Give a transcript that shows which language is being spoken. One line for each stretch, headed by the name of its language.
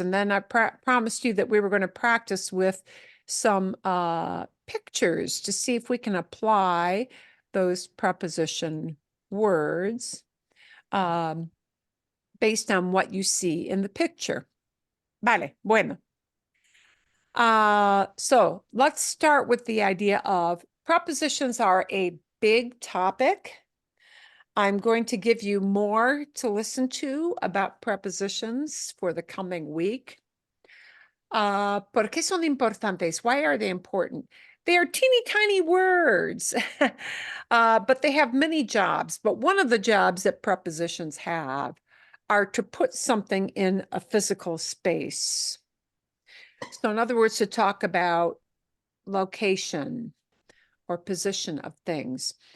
English: And then I promised you that we were going to practice with some pictures to see if we can apply those preposition words based on what you see in the picture. Vale, bueno. So let's start with the idea of prepositions are a big topic. I'm going to give you more to listen to about prepositions for the coming week.
Spanish: ¿Por qué son importantes?
English: Why are they important? They are teeny tiny words, but they have many jobs. But one of the jobs that prepositions have are to put something in a physical space. So in other words, to talk about location or position of things.